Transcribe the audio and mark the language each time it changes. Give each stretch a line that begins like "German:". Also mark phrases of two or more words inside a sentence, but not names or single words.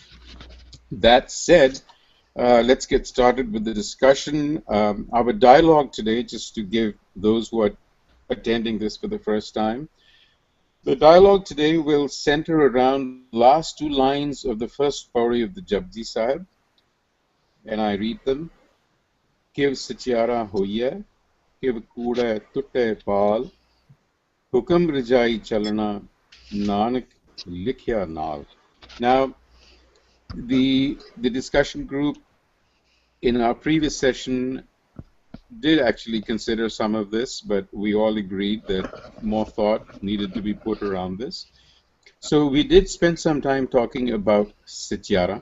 English: That said, let's get started with the discussion. Our dialogue today, just to give those who are attending this for the first time, the dialogue today will center around the last 2 lines of the first Pauri of the Japji Sahib, and I read them.
Punjabi: ਕਿਵ ਸਚਿਆਰਾ ਹੋਈਐ, ਕਿਵ ਕੂੜੈ ਤੁਟੈ ਪਾਲਿ, ਹੁਕਮਿ ਰਜਾਈ ਚਲਣਾ, ਨਾਨਕ ਲਿਖਿਆ ਨਾਲਿ.
English: Now, the discussion group in our previous session did actually consider some of this, but we all agreed that more thought needed to be put around this. So we did spend some time talking about Satyara.